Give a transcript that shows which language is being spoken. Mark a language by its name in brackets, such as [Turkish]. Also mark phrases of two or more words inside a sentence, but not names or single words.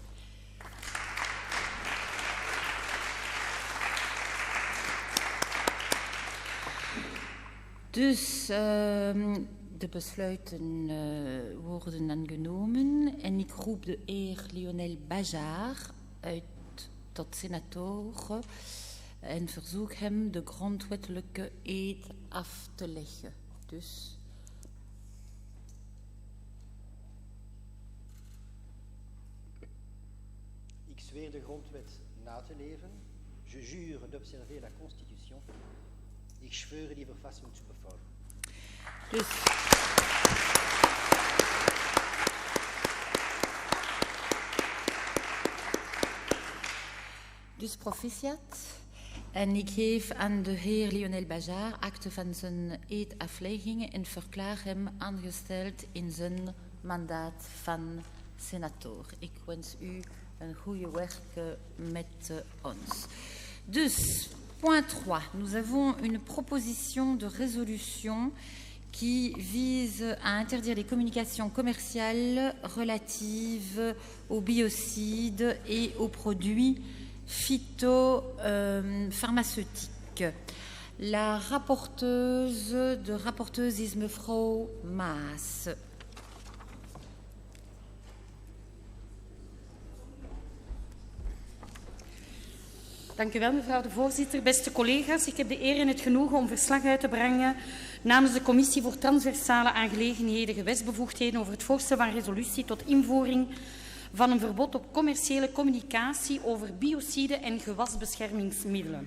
[Dutch] Dus de besluiten worden aangenomen en ik roep de heer Lionel Bajard uit tot senator en verzoek hem de grondwettelijke eed af te leggen. Dus ik zweer de grondwet na te leven. [French] Je jure d'observer la Constitution. [German] Ik schwöre die Verfassung zu befolgen. [Dutch] Dus proficiat. En ik geef aan de heer Lionel Bajard akte van zijn eedaflegging en verklaar hem aangesteld in zijn mandaat van senator. Ik wens u een goede werk met ons. Dus, [French] point 3, nous avons une proposition de résolution qui vise à interdire les communications commerciales relatives aux biocides et aux produits phytopharmaceutiques. La rapporteuse [Dutch] is mevrouw Maas. Dank u wel, mevrouw de voorzitter. Beste collega's, ik heb de eer en het genoegen om verslag uit te brengen namens de Commissie voor Transversale Aangelegenheden, Gewetsbevoegdheden over het voorstel van resolutie tot invoering van een verbod op commerciële communicatie over biocide en gewasbeschermingsmiddelen.